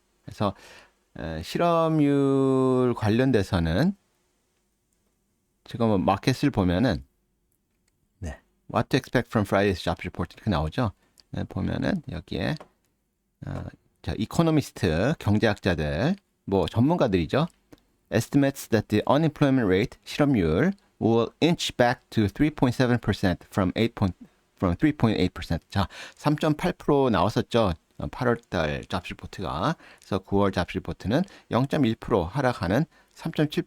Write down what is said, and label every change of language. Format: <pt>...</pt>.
<ko>그래서 실업률 관련돼서는 지금 마켓을 보면은 네,</ko> <en>What to expect from Friday's jobs report</en> <ko>이렇게 나오죠. 네, 보면은 여기에 자, 이코노미스트 경제학자들 뭐 전문가들이죠.</ko> <en>Estimates that the unemployment rate</en> <ko>실업률</ko> <en>will inch back to 3.7% from 3.8%.</en> <ko>자, 3.8% 나왔었죠. 8월달 잡스 리포트가. 그래서 9월 잡스 리포트는 0.1% 하락하는 3.7%.</ko>